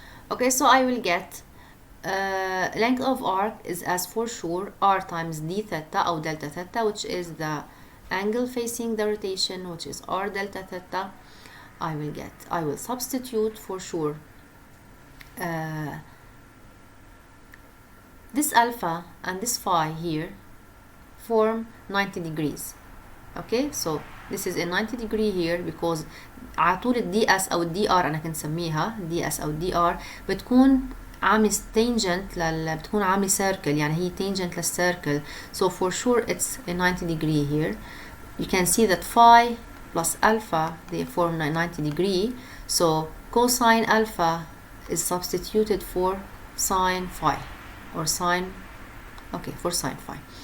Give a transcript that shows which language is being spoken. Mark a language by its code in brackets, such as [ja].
[en] Okay, so I will get length of arc is as for sure r times d theta or delta theta, which is the angle facing the rotation, which is r delta theta. I will substitute for sure this alpha and this phi here form 90 degrees. Okay, so this is a 90 degree here because [ar] على طول الدي اس او الدي ار انا كنسميها دي اس او الدي ار بتكون عامله tangent بتكون عامله circle، يعني هي tangent للcircle. [en] So for sure it's a 90 degree here. You can see that phi plus alpha they form 90 degree. So cosine alpha is substituted for sine phi or sine, okay, for sine phi.